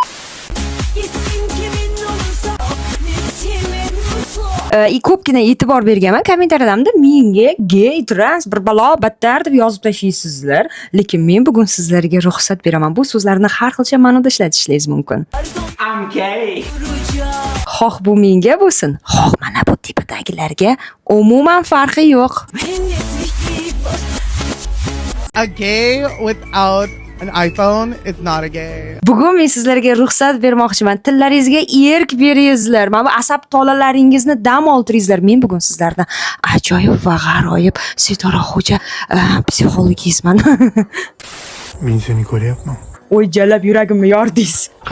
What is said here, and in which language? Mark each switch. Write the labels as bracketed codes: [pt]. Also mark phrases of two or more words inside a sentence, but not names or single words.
[uz] ko'pgina e'tibor berganman kommentariyalarda menga gay, trans, bir balo, battar deb yozib tashlaysizlar, lekin men bugun sizlarga ruxsat beraman. Bu so'zlarni har xilcha ma'noda ishlatishingiz mumkin. [en] I'm gay. [uz] Xoh bu menga bo'lsin, xoh mana bu tipadagilarga umuman farqi yo'q. [en] A gay without an iPhone is not a gay. [uz] Bugun men sizlarga ruxsat bermoqchiman. Tillaringizga erk beringizlar. Mana bu asab tolalaringizni dam oltiringizlar. Men bugun sizlardan ajoyib va g'aroyib Sitoraxo'ja psixologizman. Men seni ko'ryapman. O'y jalab yuragimni yordingiz.